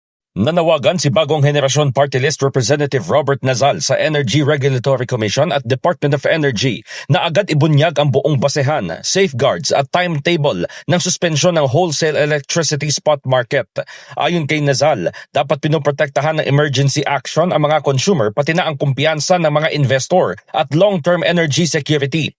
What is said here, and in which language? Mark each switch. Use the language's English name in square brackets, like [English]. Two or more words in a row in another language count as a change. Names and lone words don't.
[Filipino] Nanawagan si Bagong Henerasyon Party List Representative Robert Nazal sa Energy Regulatory Commission at Department of Energy na agad ibunyag ang buong basehan, safeguards at timetable ng suspensyon ng [English] wholesale electricity spot market. [Filipino] Ayon kay Nazal, dapat pinoprotektahan ng [English] emergency action [Filipino] ang mga consumer pati na ang kumpiyansa ng mga investor at [English] long-term energy security.